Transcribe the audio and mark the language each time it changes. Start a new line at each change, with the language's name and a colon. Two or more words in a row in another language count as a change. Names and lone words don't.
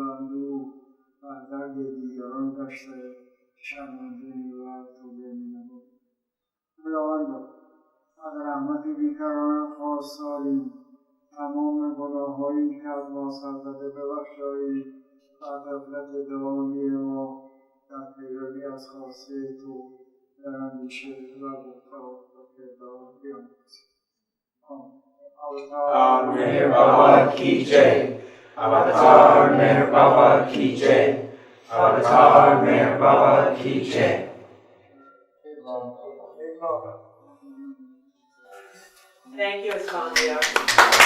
Persian: اندوه و درد دیگران گشته شرمنده و توبه می‌نماییم خداوندا از رحمت بیکران خواستاریم تمام گناه‌هایی که از ما سر زده ببخشایی و غفلت دوامی ما در پیروی از خواسته تو در اندیشه و گفتار و کردار بیاموزیم
Hindi: अवतार मेहराबाद की जय. अवतार मेहराबाद की जय. अवतार मेहराबाद की जय.
English: Thank you, Esfandiar.